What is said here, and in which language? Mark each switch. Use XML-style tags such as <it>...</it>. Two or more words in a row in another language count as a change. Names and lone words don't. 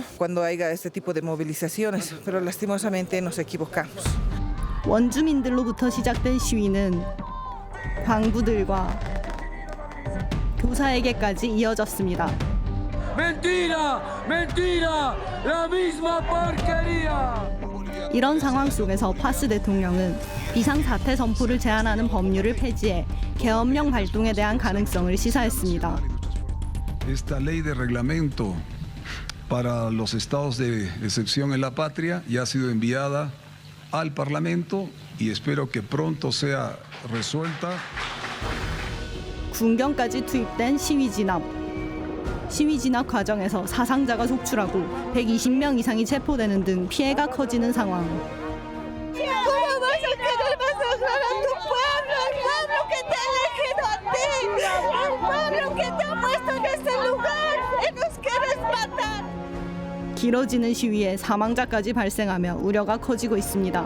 <es>Cuando haya este tipo de movilizaciones, pero lastimosamente nos equivocamos.</es> <ko>원주민들로부터 시작된 시위는 광부들과 교사에게까지 이어졌습니다.</ko> <es>Mentira, mentira, la misma porquería.</es> <ko>이런 상황 속에서 파스 대통령은 비상사태 선포를 제한하는 법률을 폐지해 계엄령 발동에 대한 가능성을 시사했습니다.</ko> <es>Esta ley de reglamento para los estados de excepción en la patria ya ha sido enviada al Parlamento y espero que pronto sea resuelta.</es> <ko>군경까지 투입된 시위 진압. 시위 진압 과정에서 사상자가 속출하고 120명 이상이 체포되는 등 피해가 커지는 상황. 길어지는 시위에 사망자까지 발생하며 우려가 커지고 있습니다.</ko>